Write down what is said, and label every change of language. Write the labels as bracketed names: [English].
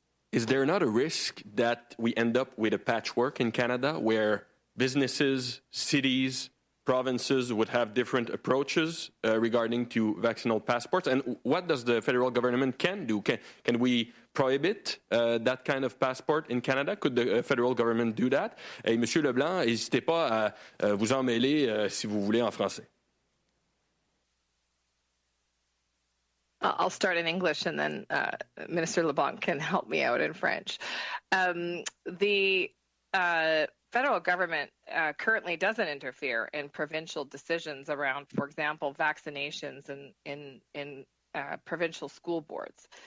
[English] Is there not a risk that we end up with a patchwork in Canada where businesses, cities, provinces would have different approaches regarding to vaccinal passports? And what does the federal government can do? Can we prohibit that kind of passport in Canada? Could the federal government do that? [French] Et Monsieur Leblanc, n'hésitez pas à vous en mêler si vous voulez en français. [English] I'll start in English and then Minister LeBlanc can help me out in French. The federal government currently doesn't interfere in provincial decisions around, for example, vaccinations in provincial school boards.